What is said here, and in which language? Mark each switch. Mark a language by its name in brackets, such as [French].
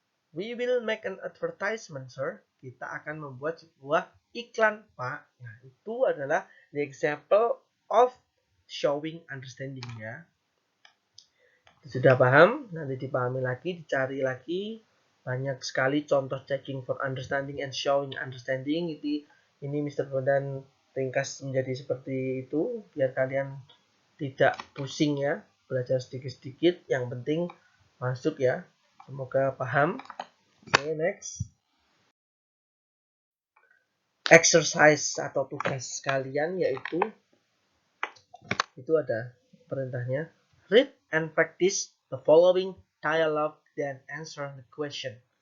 [English] We will make an advertisement, sir. [Indonesian] Kita akan membuat sebuah iklan, Pak. Nah, itu adalah [English] the example of showing understanding [Indonesian] ya. Sudah paham? Nanti dipahami lagi, dicari lagi. Banyak sekali contoh [English] checking for understanding and showing understanding. [Indonesian] Ini Mr. Bondan ringkas menjadi seperti itu biar kalian tidak pusing ya, belajar sedikit-sedikit, yang penting masuk ya. Semoga paham. Oke, next. Exercise atau tugas kalian yaitu itu ada perintahnya. [English] Read and practice the following dialogue then answer the question.